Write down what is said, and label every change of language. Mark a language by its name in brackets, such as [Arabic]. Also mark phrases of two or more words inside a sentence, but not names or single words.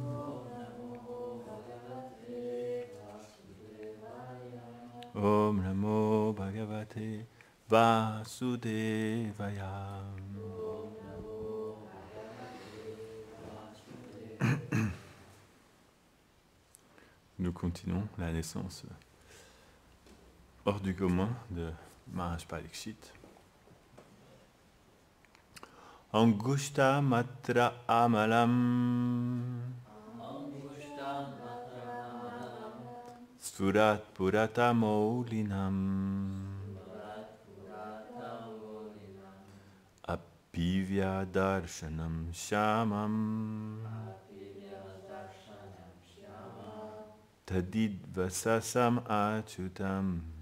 [Sanskrit] ॐ नमो भगवते वासुदेवाय. [French] Nous continuons la naissance hors du commun de Maharaj Parikshit. [Sanskrit] अङ्गुष्ठ मात्रम् अमलम् स्फुरत् पुरट मौलिनम् अपीव्य दर्शनम् श्यामम् तडिद् वाससम् अच्युतम्